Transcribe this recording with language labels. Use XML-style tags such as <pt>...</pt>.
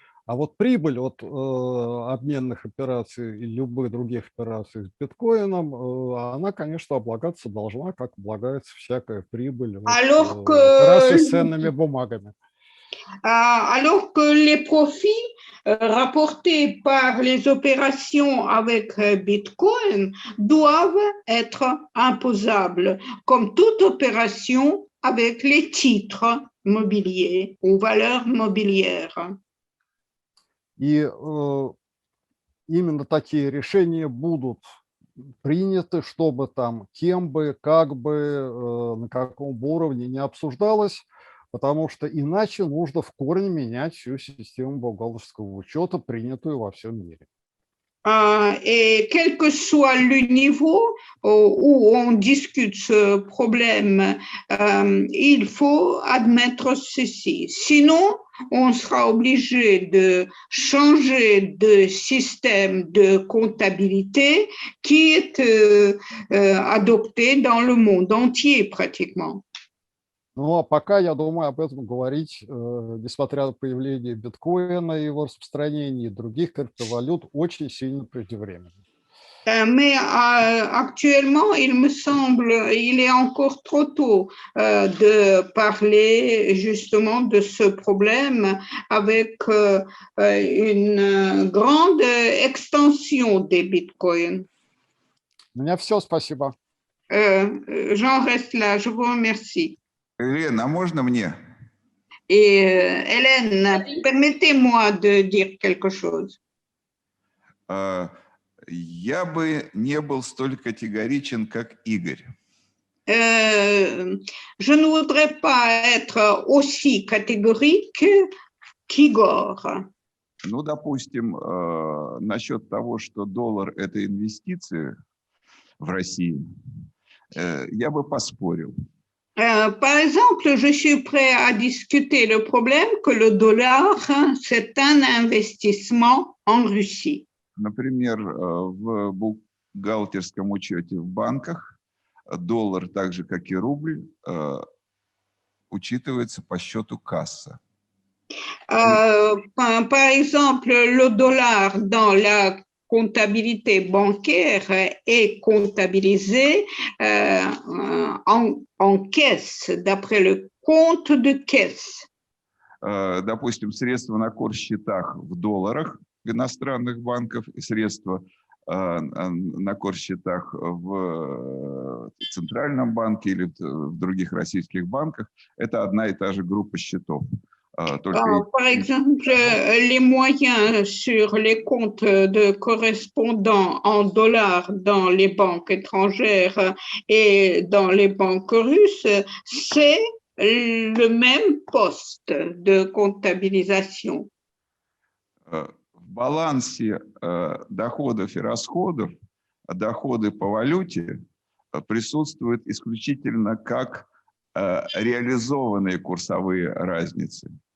<ru>А вот прибыль от обменных операций и любых других операций с биткоином, она, конечно, облагаться должна, как облагается всякая прибыль от операций с ценными бумагами.</ru> <fr>Alors que les profits rapportés par les opérations avec Bitcoin doivent être imposables, comme toute opération avec les titres mobiliers ou valeurs mobilières.</fr> <ru>И именно такие решения будут приняты, чтобы там кем бы, как бы, на каком уровне не обсуждалось, потому что иначе нужно в корне менять всю систему бухгалтерского учета, принятую во всем мире.</ru> <fr>Et quel que soit le niveau où on discute ce problème, il faut admettre ceci. Sinon, on sera obligé de changer de système de comptabilité qui est adopté dans le monde entier pratiquement.</fr> <ru>Ну, а пока, я думаю, об этом говорить, несмотря на появление биткоина и его распространение и других криптовалют, очень сильно преждевременно.</ru> <fr>Mais actuellement, il me semble, il est encore trop tôt de parler justement de ce problème avec une grande extension des bitcoins.</fr> <ru>У меня все, спасибо.</ru> <fr>J'en reste là, je vous remercie.</fr> <ru>Елена, а можно мне?</ru> <fr>Et Hélène, permettez-moi de dire quelque chose.</fr> <ru>Я бы не был столь категоричен, как Игорь.</ru> <fr>Je ne voudrais pas être aussi catégorique qu'Igor.</fr> <ru>Ну, допустим, насчет того, что доллар – это инвестиция в России, я бы поспорил.</ru> <fr>Par exemple, je suis prêt à discuter le problème que le dollar, c'est un investissement en Russie.</fr> <ru>Например, в бухгалтерском учете в банках доллар, так же как и рубль, учитывается по счету касса.</ru> <fr>Par exemple, le dollar dans la comptabilité bancaire est comptabilisé en caisse, d'après le compte de caisse.</fr> <ru>Допустим, средства на корсчетах в долларах иностранных банков и средства на корсчетах в Центральном банке или в других российских банках – это одна и та же группа счетов.</ru> <fr>Par exemple, les moyens sur les comptes de correspondants en dollars dans les banques étrangères et dans les banques russes, c'est le même poste de comptabilisation.</fr> <ru>В балансе доходов и расходов доходы по валюте присутствуют исключительно как реализованные курсовые разницы.</ru>